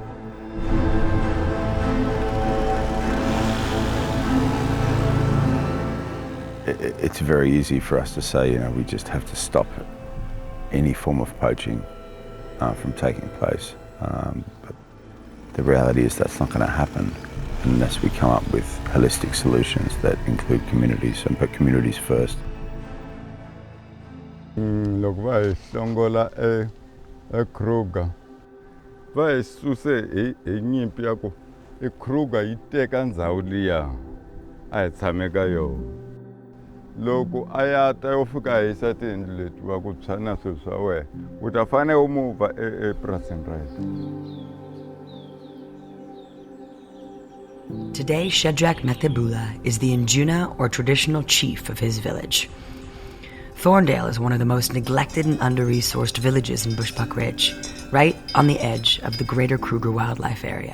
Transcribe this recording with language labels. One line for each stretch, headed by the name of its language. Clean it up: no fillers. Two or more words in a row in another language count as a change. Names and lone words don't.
English: It's very easy for us to say, we just have to stop any form of poaching from taking place. But the reality is that's not going to happen unless we come up with holistic solutions that include communities and put communities first.
Tsonga: Loko va hi hlongola Kruger va hi suse hi nyimpi ya ku Kruger yi teka ndhawu liya a hi tshame ka yona. Loko a ya ta yo fika hisa tiyindlu leti va ku tshwana swilo swa wena u ta fanele u mova epurasini ra hina.
English: Today, Shadrach Methebula is the Njuna, or traditional chief of his village. Thorndale is one of the most neglected and under-resourced villages in Bushbuck Ridge, right on the edge of the Greater Kruger wildlife area.